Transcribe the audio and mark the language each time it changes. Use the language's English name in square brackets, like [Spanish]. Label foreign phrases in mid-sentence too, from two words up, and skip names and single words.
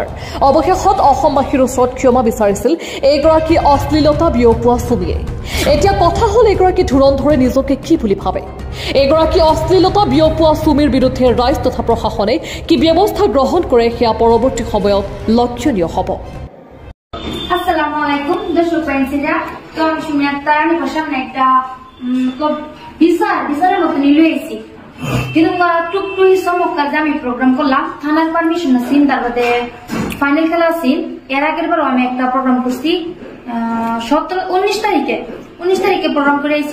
[Assamese] অৱশেষত অসমবাসীৰ ওচৰত ক্ষমা বিচাৰিছিল এগৰাকী অশ্লীলতা বিয়পোৱা সুমীয়ে। এতিয়া কথা হ'ল এগৰাকী ধুৰন্ধৰে নিজকে কি বুলি ভাবে। এগৰাকী অশ্লীলতা বিয়পোৱা সুমীৰ বিৰুদ্ধে ৰাইজ তথা প্ৰশাসনে কি ব্যৱস্থা গ্ৰহণ কৰে সেয়া পৰৱৰ্তী সময়ত লক্ষণীয় হ'ব। [Arabic] السلام عليكم [Bangla] দর্শক ফ্রেন্ডসরা, তো আমি সুমি আক্তার। আমি সামনে একটা বিচারের মতো নিয়ে এসেছি, কিন্তু টুকটু চমৎকার যে আমি প্রোগ্রাম করলাম থানার পারমিশন আছেন, তারপরে ফাইনাল খেলা আছেন। এর আগের বারও আমি একটা প্রোগ্রাম করছি 19 তারিখে প্রোগ্রাম করে এসেছি।